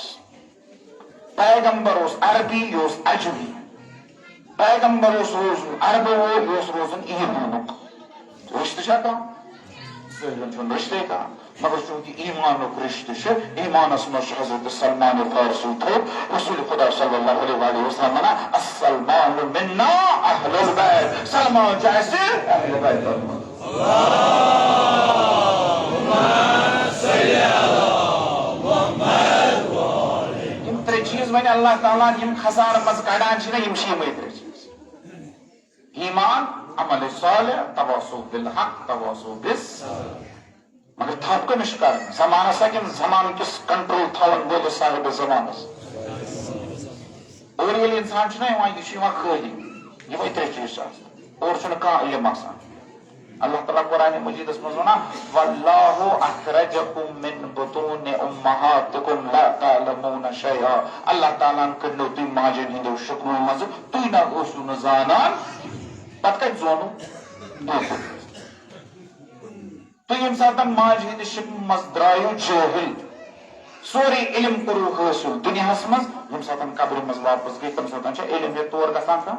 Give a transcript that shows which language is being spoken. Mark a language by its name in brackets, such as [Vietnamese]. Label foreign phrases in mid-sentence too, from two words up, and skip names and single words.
[Kashmiri] پیغمبر اوس عربی، یہِ اوس اجمی. پیغمبر اوس روزُن عربہٕ وول، یہِ اوس روزُن ایٖمانُک. رشتہٕ چھا کانٛہہ؟ ظٲہرن چھُنہٕ رشتے کانٛہہ. مگر چوٗنکہِ ایٖمانُک رشتہٕ چھُ، ایٖمانس منٛز چھُ حضرت سلمان فارسی تھوٚد رسول خدا [Arabic] صلی اللہ علیہ وسلم [Kashmiri] ونان [Arabic] السلمان منا اہل البیت. [Kashmiri] سلمان چھُ اسہِ اہل بیتَن منٛز. یِم ترٛےٚ چیٖز وۄنۍ اللہ تعالیٰ یِم خزانہٕ منٛز کڑان چھِ نا، یِم چھِ یِمے ترٛےٚ چیٖز: ایٖمان، [Arabic] عمل صالح، تواصُو بالحق، تواصُو بالصبر. [Kashmiri] مگر تھپ کٔمِس چھِ کرٕنۍ؟ زمانس کِنہٕ زمانہٕ کِس کنٹرول تھاون وٲلِس صاحبِ زمانس؟ اور ییٚلہِ انسان چھُنہ یِوان، یہِ چھُ یِوان خٲلی. یِمے ترٛےٚ چیٖز چھِ آسان اور چھُنہٕ کانٛہہ علم آسان. اللہ تعالیٰ قرآنِ مجیدس منٛز ونان [Arabic] واللہ اخرجکم من بطون امہاتکم لا تعلمون شیئا. [Kashmiri] اللہ تعالیٰ ہن کٔڑنو تُہۍ ماجٮ۪ن ہٕنٛدیو شکمو منٛزٕ، تُہۍ نہ ٲسِو نہٕ زانان. پتہٕ کتہِ زونُو؟ تُہۍ ییٚمہِ ساتہٕ ماجہِ ہٕنٛدِ شکمہٕ منٛز درٛایِو جٲہِل، سورُے علم کوٚروٕ حٲصِل دُنیاہس منٛز، ییٚمہِ ساتہٕ قبرِ منٛز واپس گٔے تمہِ ساتہٕ چھا علم ہیٚتھ تور گژھان کانٛہہ؟